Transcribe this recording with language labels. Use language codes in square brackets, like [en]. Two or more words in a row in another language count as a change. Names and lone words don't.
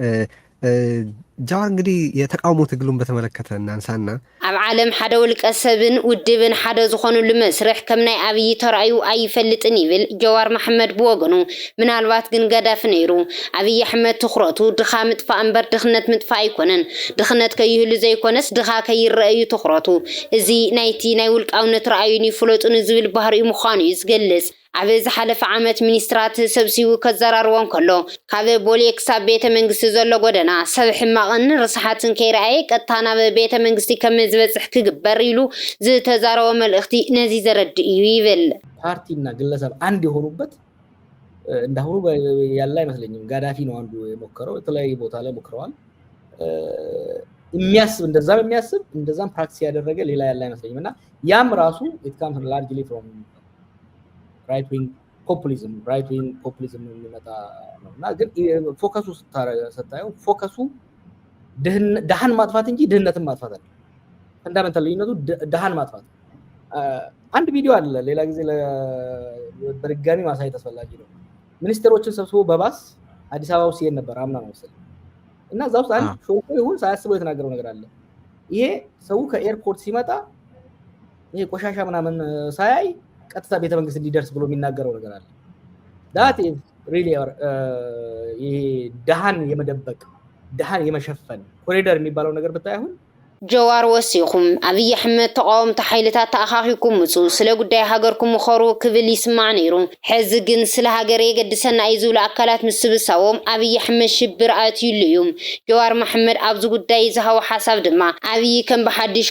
[am] እሺ ጃዋር እንግዲህ የተቃውሞ ትግሉን በተመለከተ እናንሳና [ti] ኣብ ዓለም ሓደ ውልቀ ሰብን ውድብን ሓደ ዝኾኑሉ መስርሕ ከም ናይ ኣብይ ተራእዩ ኣይፈልጥን ይብል ጀዋር መሐመድ ብወገኑ ምናልባት ግን ገዳፍ ነይሩ ኣብይ ኣሕመድ ትኹረቱ ድኻ ምጥፋእ እምበር ድኽነት ምጥፋእ ኣይኮነን ድኽነት ከይህሉ ዘይኮነስ ድኻ ከይረአዩ ትኹረቱ እዚ ናይቲ ናይ ውልቃውነት ረኣዩን ይፍለጡን ዝብል ባህሪኡ ምዃኑ እዩ ዝገልጽ ኣብ ዝሓለፈ ዓመት ሚኒስትራት ሰብሲቡ ከዘራርቦም ከሎ ካብ ቦሌ ክሳብ ቤተ መንግስቲ ዘሎ ጎደና ሰብ ሕማቕን ርስሓትን ከይረኣየ ቀጥታ ናብ ቤተ መንግስቲ ከም ዝበፅሕ ክግበር ኢሉ ዝተዛረበ መልእኽቲ ነዚ ዘረድእ እዩ ይብል [am] ፓርቲና ግለሰብ አንድ የሆኑበት እንዳሁኑ ያለ አይመስለኝም ጋዳፊ ነው አንዱ የሞከረው የተለያየ ቦታ ላይ ሞክረዋል የሚያስብ እንደዛም ፕራክቲስ ያደረገ ሌላ ያለ አይመስለኝም እና ያም ራሱ it [en] comes largely from right wing populism [am] የሚመጣ ነውና ግን ፎከሱ ስታየው ፎከሱ ደሃን ማጥፋት እንጂ ድህነትን ማጥፋት አይደለም ፈንዳሜንታል ልዩነቱ ደሃን ማጥፋት አንድ ቪዲዮ አለ ሌላ ጊዜ በድጋሚ ማሳየት አስፈላጊ ነው ሚኒስትሮችን ሰብስቦ በባስ አዲስ አበባ ውስጥ ይሄን ነበር አምና ነው መሰለኝ እና ዛውስ አንድ ሾልኮ ይሁን ሳያስበው የተናገረው ነገር አለ ይሄ ሰው ከኤርፖርት ሲመጣ ይሄ ቆሻሻ ምናምን ሳያይ ቀጥታ ቤተ መንግስት እንዲደርስ ብሎ የሚናገረው ነገር አለ [en] that is really [am] ይሄ ደሃን የመደበቅ ደሃን የመሸፈን ኮሪደር የሚባለው ነገር ብታይ አሁን [ti] ጀዋር ወሲኹም ኣብይ ኣሕመድ ተቃወምቲ ሓይልታት ተኣኻኺኩም ምፁ ስለ ጉዳይ ሃገርኩም ምኸሩ ክብል ይስማዕ ነይሩ ሕዚ ግን ስለ ሃገር የገድሰና እዩ ዝብሉ ኣካላት ምስ ስብሳቦም ኣብይ ኣሕመድ ሽብር ኣትዩሉ እዩ ጀዋር መሐመድ ኣብዚ ጉዳይ ዝሃቦ ሓሳብ ድማ ኣብይ ከም ብሓድሽ